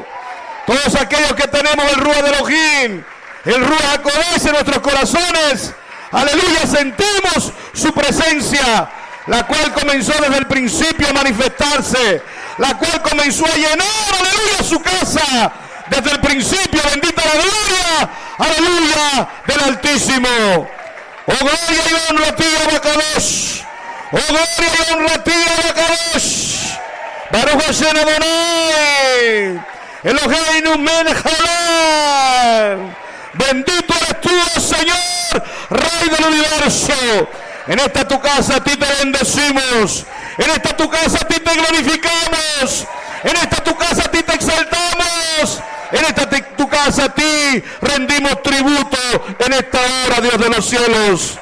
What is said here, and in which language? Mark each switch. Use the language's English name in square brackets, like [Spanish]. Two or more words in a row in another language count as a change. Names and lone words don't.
[Spanish] Todos aquellos que tenemos el Ruach de Elohim, el [Hebrew] רוח הקודש [Spanish] en nuestros corazones, aleluya, sentimos su presencia, la cual comenzó desde el principio a manifestarse, la cual comenzó a llenar, aleluya, su casa desde el principio. Bendita la gloria, aleluya, del Altísimo. Oh, gloria y honra a ti, Abacadosh. Oh, gloria y honra a ti, Abacadosh. [Hebrew] ברוך השם אדוני. אלוהינו מלך העולם. [Spanish] Bendito eres tú, oh Señor, Rey del universo. En esta tu casa a ti te bendecimos. En esta tu casa a ti te glorificamos. En esta tu casa a ti te exaltamos. En esta tu casa a ti rendimos tributo en esta hora, Dios de los cielos.